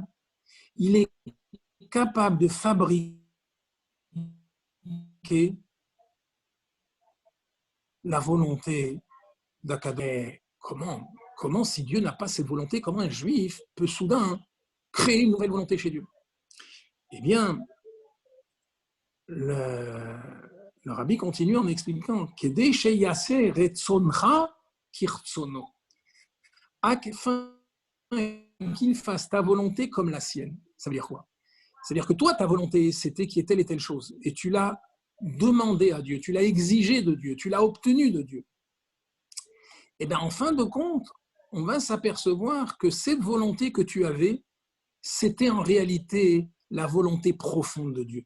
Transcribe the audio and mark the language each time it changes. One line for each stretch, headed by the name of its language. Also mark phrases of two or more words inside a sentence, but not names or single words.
French: Il est capable de fabriquer la volonté d'Akadosh. Comment, si Dieu n'a pas cette volonté, comment un juif peut soudain créer une nouvelle volonté chez Dieu? Eh bien, le rabbi continue en expliquant
Hebrew: כדי שיעשה רצונך כרצונו.
French: Afin qu'il fasse ta volonté comme la sienne. Ça veut dire quoi? C'est-à-dire que toi, ta volonté, c'était qu'il y ait telle et telle chose. Et tu l'as demandé à Dieu, tu l'as exigé de Dieu, tu l'as obtenu de Dieu. Et bien, en fin de compte, on va s'apercevoir que cette volonté que tu avais, c'était en réalité la volonté profonde de Dieu.